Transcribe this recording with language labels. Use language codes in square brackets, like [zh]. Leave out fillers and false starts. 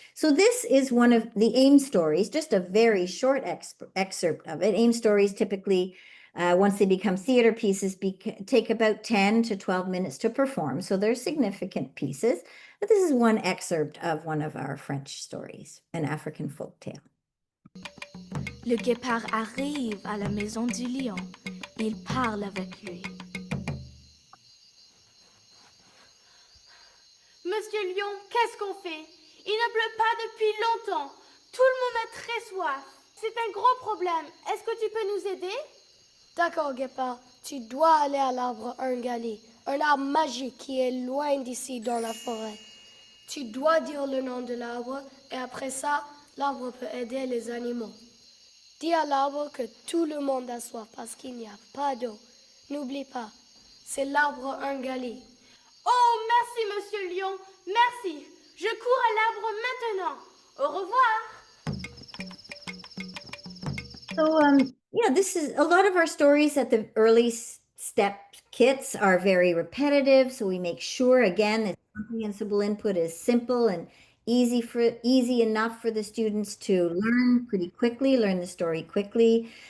[en] So this is one of the AIM stories, just a very short excerpt of it. AIM stories typically, once they become theater pieces, take about 10 to 12 minutes to perform. So they're significant pieces. But this is one excerpt of one of our French stories, an African folk tale. [fr] Le guépard arrive à la maison du lion. Il parle avec lui. Monsieur Lion, qu'est-ce qu'on fait? Il ne pleut pas depuis longtemps. Tout le monde a très soif. C'est un gros problème. Est-ce que tu peux nous aider? D'accord, Guépard. Tu dois aller à l'arbre Ungali, un arbre magique qui est loin d'ici dans la forêt. Tu dois dire le nom de l'arbre et après ça, l'arbre peut aider les animaux. Dis à l'arbre que tout le monde a soif parce qu'il n'y a pas d'eau. N'oublie pas, c'est l'arbre Ungali. Oh, merci, Monsieur Lion. Merci. Je cours à l'arbre maintenant. Au revoir. [en] So, yeah, this is a lot of our stories at the early step kits are very repetitive. So we make sure, again, that comprehensible input is simple and easy enough for the students to learn pretty quickly, learn the story quickly.